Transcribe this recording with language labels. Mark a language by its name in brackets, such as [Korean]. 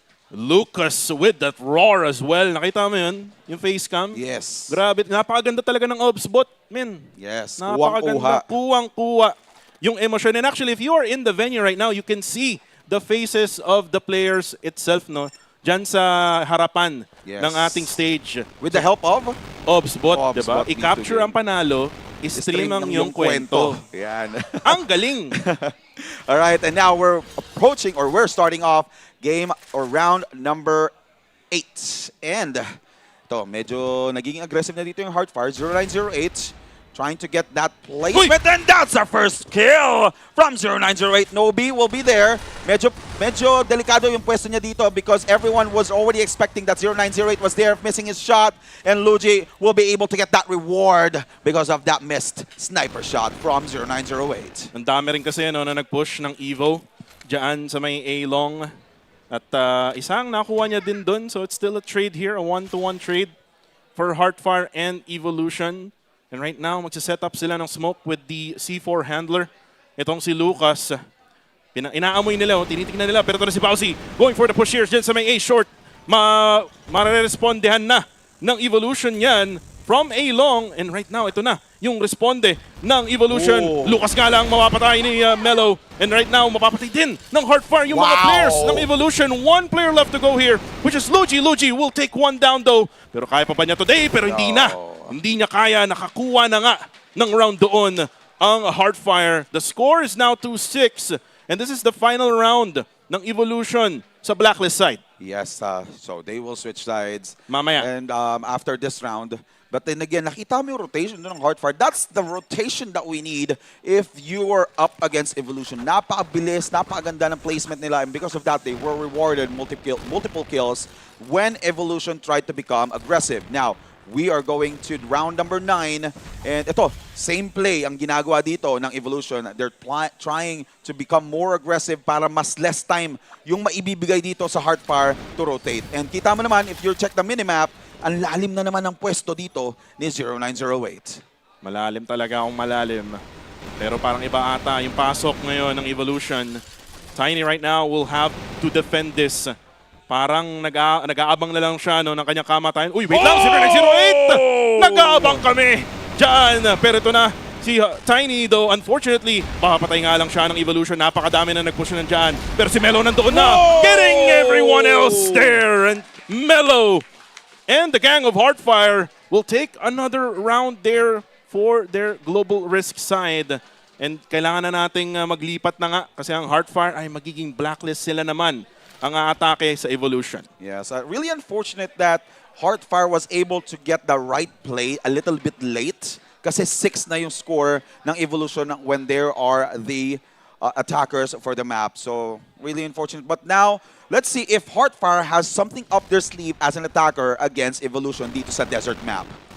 [English] Lucas with that roar as well. [Filipino] Nakita mo yun? Yung face cam? [English] Yes. [Filipino] Grabe. Napakaganda talaga ng Obs bot, men. [English] Yes. [Filipino] Napakaganda. Kuwang-kuwa. Yung emosyon. [English] And actually, if you are in the venue right now, you can see the faces of the players itself, no? [Filipino] Diyan sa harapan ng ating stage. [English] With the help of? [Filipino] Obs bot, diba? I-capture ang panalo, i-stream ang yung kwento. Yan. Ang galing! [English] Alright, and now we're approaching, or we're starting off game or round number 8. [Filipino] And ito, medyo nagiging aggressive na dito yung Heartfire. [English] 0908 trying to get that placement, and that's our first kill from 0908. Nobi will be there. [Filipino] Medyo delikado yung pwesto niya dito [English] because everyone was already expecting that 0908 was there, missing his shot, and Luigi will be able to get that reward because of that missed sniper shot from 0908. [Filipino] Ang dami rin kasi na nag-push ng Evo dyan sa may A-long. At Isang nakuha niya din dun, [English] so it's still a trade here, a 1-to-1 trade for Heartfire and Evolution. And right now, [Filipino] magsiset up sila ng [English] smoke with the C4 handler. [Filipino] Itong si Lucas. Inaamoy nila, tinitignan nila. Pero ito na si Bowsy [English] going for the push here [Filipino] dyan sa may A short. Mare-respondehan na ng Evolution yan from A long. [English] And right now, [Filipino] ito na yung responde ng Evolution. Lucas nga lang mapapatay ni Melo. [English] And right now, [Filipino] mapapatay din ng Heartfire yung mga players ng Evolution. [English] One player left to go here, which is Luigi. Luigi will take one down though. [Filipino] Pero kaya pa ba niya today? Pero hindi na. Hindi niya kaya, nakakuha na nga ng round doon ang Heartfire. [English] The score is now 2-6. And this is the final round ng Evolution sa Blacklist side. Yes, so they will switch sides. [Filipino] Mamaya. [English] And after this round, but then again, [Filipino] nakita mo yung rotation ng Heartfire. [English] That's the rotation that we need if you are up against Evolution. [Filipino] Napakabilis, napakaganda ng placement nila. [English] And because of that, they were rewarded multiple kills when Evolution tried to become aggressive. Now, we are going to round number 9. [Filipino] And ito, same play ang ginagawa dito ng Evolution. [English] They're trying to become more aggressive [Filipino] para mas less time yung maibibigay dito sa [English] Heartfire to rotate. [Filipino] And kita mo naman, [English] if you check the minimap, [Filipino] ang lalim na naman ng pwesto dito ni 0908. Malalim talaga akong malalim. Pero parang iba ata yung pasok ngayon ng Evolution. [English] Tiny right now will have to defend this. [Filipino] Parang nag-aabang na lang siya ng kanyang kamatayan. Uy, wait lang, 0908! Nag-aabang kami dyan. Pero ito na, si Tiny though, unfortunately, papatay nga lang siya ng Evolution. Napakadami na nag-push na dyan. Pero si Melo nandoon na, [English] getting everyone else there. And Melo and the gang of Heartfire will take another round there for their global risk side. [Filipino] And kailangan na nating maglipat na nga kasi ang Heartfire ay magiging blacklist sila naman ang aatake sa Evolution. [English] Yes, really unfortunate that Heartfire was able to get the right play a little bit late [Filipino] kasi 6 na yung score ng Evolution [English] when there are the attackers for the map. So, really unfortunate. But now, let's see if Heartfire has something up their sleeve as an attacker against Evolution dito sa desert map.